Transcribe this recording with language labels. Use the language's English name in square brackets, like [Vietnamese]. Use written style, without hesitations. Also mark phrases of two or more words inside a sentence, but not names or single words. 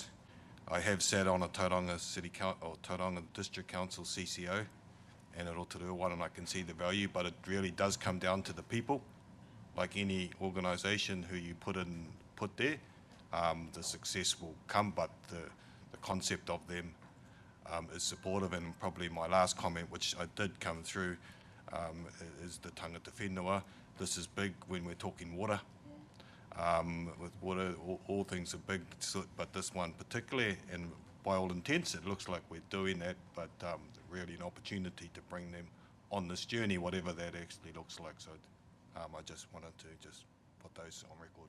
[English] I have sat on a Tauranga Tauranga District Council CCO and a Rotorua one, and I can see the value, but it really does come down to the people. Like any organisation who you put there, the success will come, but the concept of them is supportive. And probably my last comment, which I did come through, is the [Māori] tangata whenua. [English] This is big when we're talking water. With water, all things are big, but this one particularly, and by all intents, it looks like we're doing that, but really an opportunity to bring them on this journey, whatever that actually looks like. So I just wanted to just put those on record.